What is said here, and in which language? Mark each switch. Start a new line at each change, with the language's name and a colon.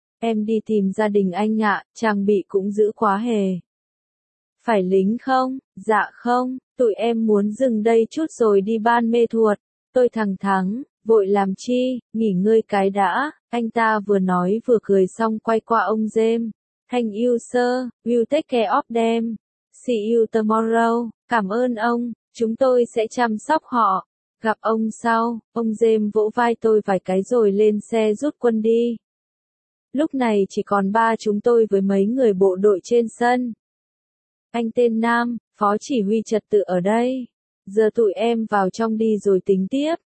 Vietnamese: Em đi tìm gia đình anh ạ, trang bị cũng giữ quá hề. Phải lính không? Dạ không. Tụi em muốn dừng đây chút rồi đi Ban Mê Thuột. Tôi thẳng thắn, vội làm chi, nghỉ ngơi cái đã. Anh ta vừa nói vừa cười xong quay qua ông James.
English: Thank you sir, we'll take care of them. See you tomorrow.
Vietnamese: Cảm ơn ông, chúng tôi sẽ chăm sóc họ. Gặp ông sau, ông James vỗ vai tôi vài cái rồi lên xe rút quân đi. Lúc này chỉ còn 3 chúng tôi với mấy người bộ đội trên sân. Anh tên Nam, phó chỉ huy trật tự ở đây. Giờ tụi em vào trong đi rồi tính tiếp.